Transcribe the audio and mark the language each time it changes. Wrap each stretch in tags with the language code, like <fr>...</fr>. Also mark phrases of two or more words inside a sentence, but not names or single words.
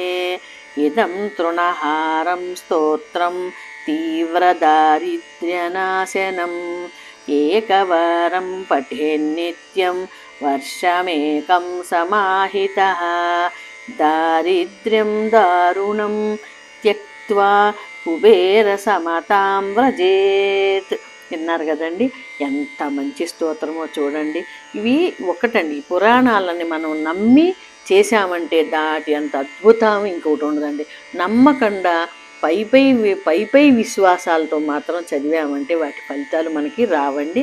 <sa>इदं तृणहारं स्तोत्रं तीव्रदारिद्र्यनाशनम् एकवारं पठेन्नित्यं वर्षमेकं समाहितः दारिद्र्यं दारुणं त्यक्त्वा కుబేర సమతాం వ్రజేత్.</sa> <te>విన్నారు కదండి, ఎంత మంచి స్తోత్రమో చూడండి. ఇవి ఒకటండి, పురాణాలని మనం నమ్మి చేశామంటే దాటి అంత అద్భుతం ఇంకొకటి ఉండదండి. నమ్మకుండా పై విశ్వాసాలతో మాత్రం చదివామంటే వాటి ఫలితాలు మనకి రావండి.</te>